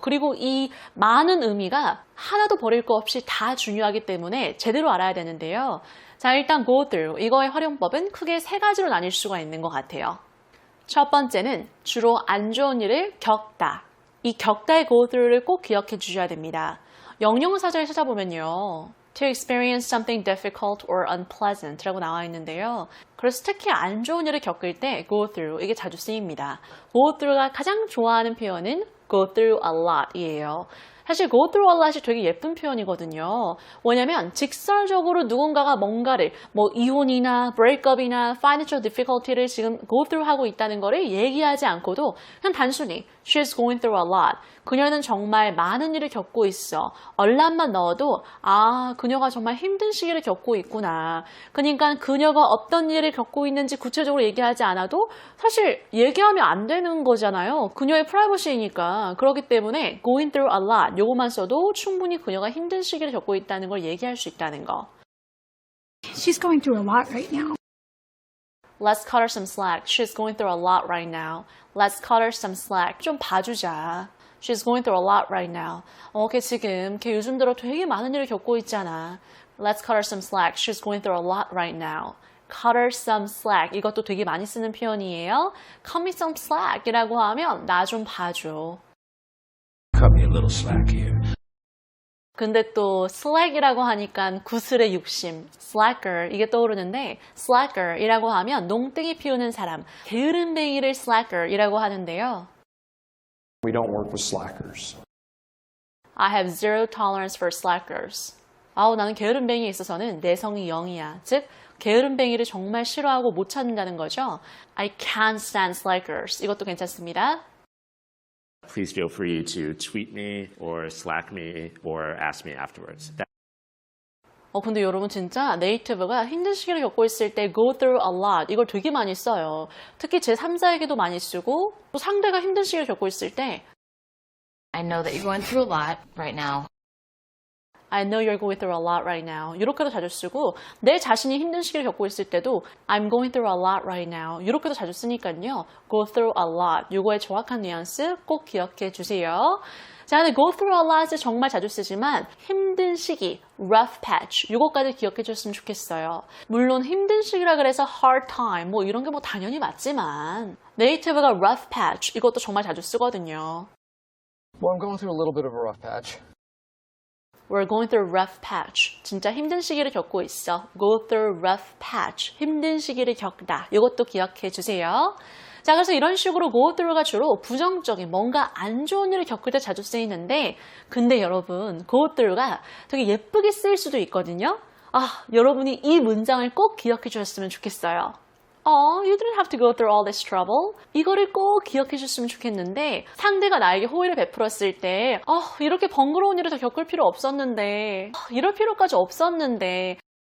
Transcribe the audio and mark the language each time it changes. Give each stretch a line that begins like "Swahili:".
Korean: 그리고 이 많은 의미가 하나도 버릴 거 없이 다 중요하기 때문에 제대로 알아야 되는데요. 자, 일단 go through 이거의 활용법은 크게 3가지로 나뉠 수가 있는 것 같아요. 첫 번째는 주로 안 좋은 일을 겪다. 이 겪다의 go through를 꼭 기억해 주셔야 됩니다. 영영사전에 찾아보면요.
English: To experience something difficult or unpleasant
Korean: 라고 나와 있는데요. 그래서 특히 안 좋은 일을 겪을 때 go through 이게 자주 쓰입니다. go through가 가장 좋아하는 표현은
English: go through a lot
Korean: 이에요. 사실 go through a lot이 되게 예쁜 표현이거든요. 왜냐면 직설적으로 누군가가 뭔가를 이혼이나 breakup이나 financial difficulty를 지금 go through 하고 있다는 거를 얘기하지 않고도 그냥 단순히
English: she's going through a lot.
Korean: 그녀는 정말 많은 일을 겪고 있어. 얼람만 넣어도 그녀가 정말 힘든 시기를 겪고 있구나. 그러니까 그녀가 어떤 일을 겪고 있는지 구체적으로 얘기하지 않아도 사실 얘기하면 안 되는 거잖아요. 그녀의 프라이버시니까. 그렇기 때문에
English: going through a lot
Korean: 요거만 써도 충분히 그녀가 힘든 시기를 겪고 있다는 걸 얘기할 수 있다는 거.
English: She's going through a lot right now. Let's cut her some slack. She's going through a lot right now. Let's cut her some slack.
Korean: 좀 봐주자.
English: She's going through a lot right now.
Korean: 걔 요즘 들어 되게 많은 일을 겪고 있잖아.
English: Let's cut her some slack. She's going through a lot right now. Cut her some slack.
Korean: 이것도 되게 많이 쓰는 표현이에요.
English: Cut me some slack
Korean: 이라고 하면 나 좀 봐줘.
English: Cut me a little slack here.
Korean: 근데 또 slack이라고 하니까 구슬의 욕심, slacker 이게 떠오르는데 slacker이라고 하면 농땡이 피우는 사람, 게으름뱅이를 slacker이라고 하는데요.
English: We don't work with slackers. I have zero tolerance for slackers.
Korean: 나는 게으름뱅이에 있어서는 내성이 0이야. 즉, 게으름뱅이를 정말 싫어하고 못 찾는다는 거죠.
English: I can't stand slackers.
Korean: 이것도 괜찮습니다.
English: Please feel free to tweet me or Slack me or ask me afterwards.
Korean: 근데 여러분 진짜 네이티브가 힘든 시기를 겪고 있을 때
English: go through a lot
Korean: 이걸 되게 많이 써요. 특히 제3자에게도 많이 쓰고 또 상대가 힘든 시기를 겪고 있을 때
English: I know that you're going through a lot right now. I know you're going through a lot right now.
Korean: 이렇게도 자주 쓰고 내 자신이 힘든 시기를 겪고 있을 때도
English: I'm going through a lot right now.
Korean: 이렇게도 자주 쓰니까요.
English: go through a lot.
Korean: 이거의 정확한 뉘앙스 꼭 기억해 주세요. 자, 근데
English: go through a lot
Korean: 을 정말 자주 쓰지만 힘든 시기, rough patch 이것까지 기억해 줬으면 좋겠어요. 물론 힘든 시기라 그래서 hard time 이런 게 당연히 맞지만 네이티브가 rough patch 이것도 정말 자주 쓰거든요.
English: Well, I'm going through a little bit of a rough patch. We're going through a rough patch.
Korean: 진짜 힘든 시기를 겪고 있어.
English: Go through rough patch.
Korean: 힘든 시기를 겪다. 이것도 기억해 주세요. 자, 그래서 이런 식으로 go through가 주로 부정적인 뭔가 안 좋은 일을 겪을 때 자주 쓰이는데 근데 여러분 go through가 되게 예쁘게 쓰일 수도 있거든요. 여러분이 이 문장을 꼭 기억해 주셨으면 좋겠어요.
English: You didn't have to go through all this trouble.
Korean: 이거를 꼭 기억해 주셨으면 좋겠는데 상대가 나에게 호의를 베풀었을 때 이렇게 번거로운 일을 더 겪을 필요 없었는데 이럴 필요까지 없었는데